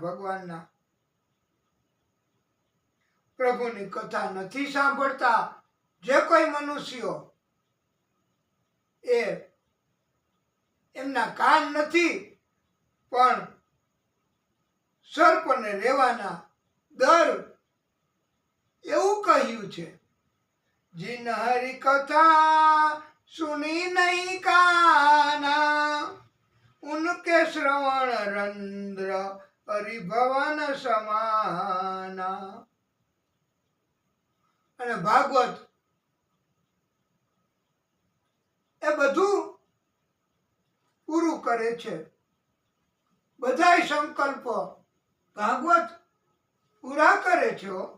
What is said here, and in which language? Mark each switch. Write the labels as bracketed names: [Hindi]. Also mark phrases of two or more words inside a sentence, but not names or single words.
[Gujarati] ભગવાનના પ્રભુની કથા નથી સાંભળતા જે કોઈ મનુષ્યો, એ એમના કાન નથી, પણ સર્પને રહેવાના દર. એવું કહ્યું છે, [Awadhi] जिन हरि कथा सुनी नहीं काना, उनके श्रवण रंध्र हरिभवन समाना. [Gujarati] અને ભાગવત એ બધું પૂરું કરે છે. બધાય સંકલ્પો ભાગવત પૂરા કરે છે.